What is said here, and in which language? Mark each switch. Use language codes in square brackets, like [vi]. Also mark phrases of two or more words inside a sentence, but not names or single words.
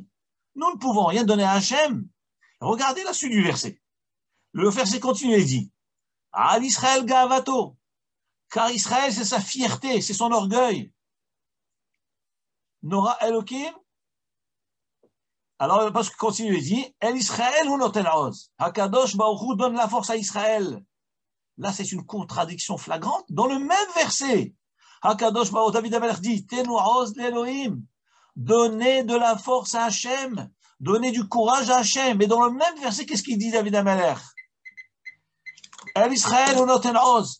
[fr] Nous ne pouvons rien donner à Hashem. Regardez la suite du verset. Le verset continue et dit [he] על ישראל גאותו, [fr] car Israël, c'est sa fierté, c'est son orgueil. [he] נורא אלוקים. [fr] Alors, parce que continue et dit [he] אל ישראל הוא נותן עוז. הקדוש ברוך הוא [fr] donne la force à Israël. Là, c'est une contradiction flagrante. Dans le même verset, [he] הקדוש ברוך הוא, [fr] David Amelech dit [he] תנו עוז לאלהים. [fr] Donnez de la force à Hachem. Donnez du courage à Hachem. Mais dans le même verset, qu'est-ce qu'il dit David Amelech? [he] אל ישראל הוא נותן עוז.